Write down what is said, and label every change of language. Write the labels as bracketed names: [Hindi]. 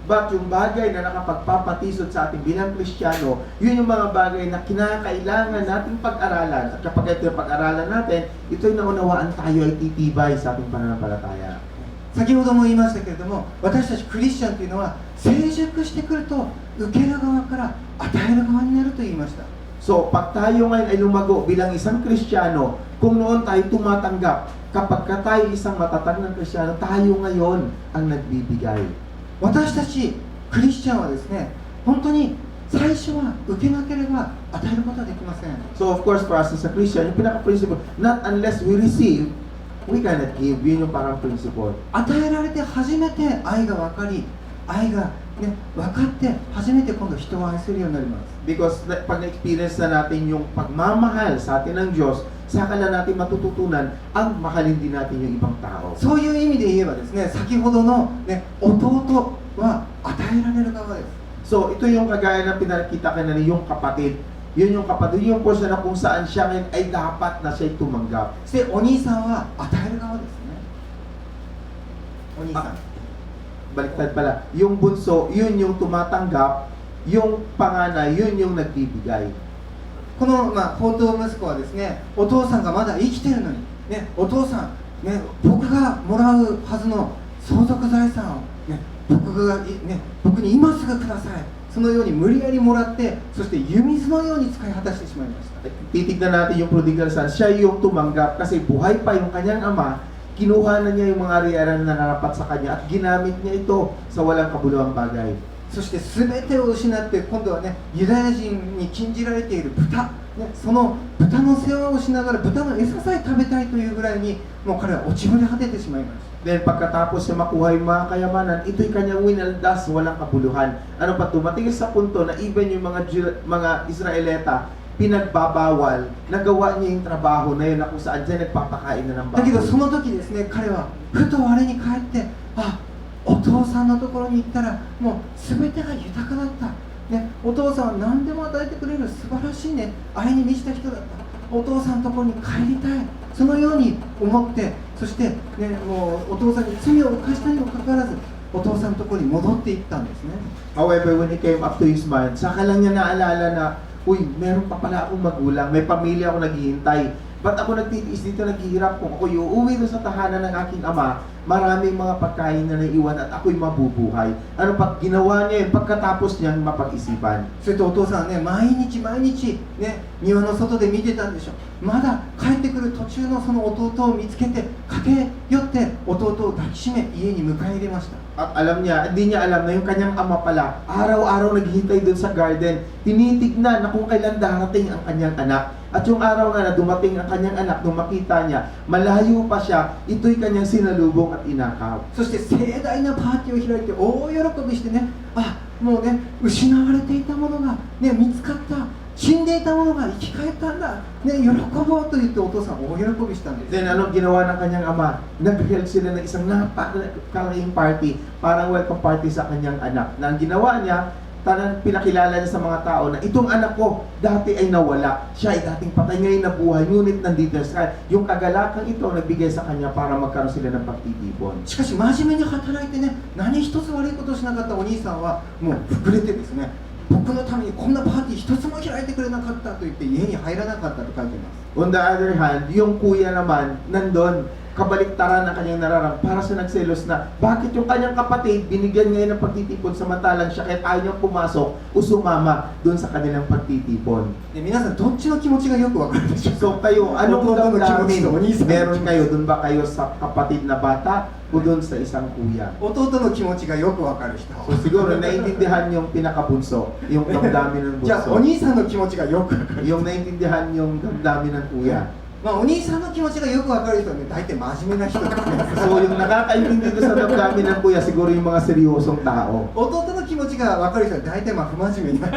[Filipino] But yung bagay na nakapagpapatisod sa ating bilang Kristiyano, yun yung mga bagay na kinakailangan nating pag-aralan. At kapag ito yung pag-aralan natin, ito'y naunawaan tayo ay titibay sa ating pananampalataya. [Japanese] 先ほども言いましたけれども、私たちクリスチャンというのは成熟してくると受ける側から与える側になると言いました。 [Filipino] So, pag tayo ngayon ay lumago bilang isang Kristiyano, kung noon tayo tumatanggap, kapag tayo isang matatag ng Kristiyano, tayo ngayon ang nagbibigay. [Japanese] 私たちクリスチャンはですね、本当に最初は受けなければ与えることはできません。 [English] So of course, for us as a Christian, yung pinaka-principle, not unless we receive, we cannot give. [Filipino] Yun yung parang principle. [Japanese] 与えられて初めて愛が分かり、愛が、ね、分かって初めて今度人を愛せるようになります。 [Filipino] Because pag na-experience na natin yung pagmamahal sa atin ng Diyos, saka lang natin matututunan ang mahalin din natin yung ibang tao. [Japanese] そういう意味で言えばですね、先ほどの、ね、弟は与えられる側です。 [Filipino] So ito yung kagaya ng pinakita kanina yung kapatid. Yun yung kapatid, yung portion na kung saan siya ngayon ay dapat na siya tumanggap. [Japanese] そしてお兄さんは与える側ですね。お兄さん。 [Filipino] Baliktad pala. Yung bunso, yun yung tumatanggap. Yung panganay, yun yung nagbibigay. [Japanese] この、宝刀息子はですね、お父さんがまだ生きてるのに、ね、お父さん、ね、僕がもらうはずの相続財産を、ね、僕に今すぐください。そのように無理やりもらって、そして湯水のように使い果たしてしまいました。 [Filipino] Titignan natin yung prodigal son. Siya yung tumanggap kasi buhay pa yung kanyang ama. Kinuha na niya yung mga ari-arian na narapat sa kanya at ginamit niya ito sa walang kabuluhang bagay. [Japanese] そして全てを失って今度はね、ユダヤ人に禁じられている豚、ね、その豚の世話をしながら豚の餌さえ食べたいというぐらいにもう彼は落ちぶれ果ててしまいました。 [Filipino] Then pagkatapos niya makuha yung mga kayamanan, ito'y kanyang winaldas, walang kabuluhan. Ano pa, tumating sa punto na even yung mga Israelita, pinagbabawal, nagawa niya yung trabaho na yun na kung saan siya nagpapakain na ng [Japanese] だけど [Filipino] baboy. [Japanese] その時ですね、彼はふと我に返って、あ、お父さんのところに行ったらもう全てが豊かだった、ね、お父さんは何でも与えてくれる素晴らしいね、愛に満ちた人だった、お父さんのところに帰りたい、そのように思って、そして、ね、もうお父さんに罪を犯したにもかかわらずお父さんのところに戻っていったんですね。 [English] However, when he came up to his mind, [Filipino] saka lang niya naalala na, uy, meron pa pala akong magulang, may pamilya ako naghihintay. Ba't ako nagtitiis dito, naghihirap? Kung ako uuwi doon sa tahanan ng aking ama, maraming mga pagkain na naiwan at ako'y mabubuhay. Ano pa, ginawa niya yun pagkatapos niyang mapag-isipan. [Japanese] それとお父さんはね、毎日毎日、ね、庭の外で見てたんでしょ。まだ帰ってくる途中のその弟を見つけて、駆け寄って弟を抱きしめ家に迎え入れました。 [Filipino] At alam niya, hindi niya alam na yung kanyang ama pala, araw-araw naghihintay doon sa garden, tinitignan na kung kailan darating ang kanyang anak. At yung araw nga na dumating ang kanyang anak, nung makita niya, malayo pa siya, ito'y kanyang sinalubong at inakaw. [Japanese] そして盛大なパーティーを開いて大喜びしてね、あ、もうね、失われていたものが、ね、見つかった、死んでいたものが生き返ったんだ、ね、喜ぼうと言ってお父さん大喜びしたんです。 [Filipino] Then anong ginawa ng kanyang ama? Nag-held sila ng isang napakalaking party, parang welcome party sa kanyang anak. Na ang ginawa niya, pinakilala niya sa mga tao na itong anak ko dati ay nawala. Siya ay dating patay, ngayon nabuhay, ngunit nandito sa yung kagalakang ito nagbigay sa kanya para magkaroon sila ng pagtitipon. [Japanese] しかし真面目に働いてね、何一つ悪いことをしなかったお兄さんはもう膨れてですね、僕のためにこんなパーティー一つも開いてくれなかったと言って家に入らなかったと書いています。 [English] On the other hand, [Filipino] yung kuya naman nandun, kabaliktaran ng kanyang nararam para sa nagselos na bakit yung kanyang kapatid binigyan ngayon ng pagtitipon samantalang siya kahit ayaw niyang pumasok o sumama doon sa kanilang pagtitipon. [Japanese] で皆さんどっちの気持ちがよくわかるでしょうか。 [Filipino] So kayo, anong [Japanese] Ototo no [Filipino] damdamin [Japanese] kimochi to, onisan no [Filipino] meron [Japanese] kimochi. [Filipino] kayo? Doon ba kayo sa kapatid na bata o doon sa isang kuya? [Japanese] 弟の気持ちがよくわかる人。 [Filipino] So siguro naiintindihan yung pinakabunso, yung damdamin ng [Japanese] じゃあお兄さんの気持ちがよくわかる。 [Filipino] Yung naiintindihan yung damdamin ng kuya. [Japanese] まあお兄さんの気持ちがよくわかる人はね、大体真面目な人ですね。 [Filipino] So yung nakakaintindi doon sa damdamin ng kuya, siguro yung mga seryosong tao. [Japanese] 弟の気持ちがわかる人は大体まあ不真面目な。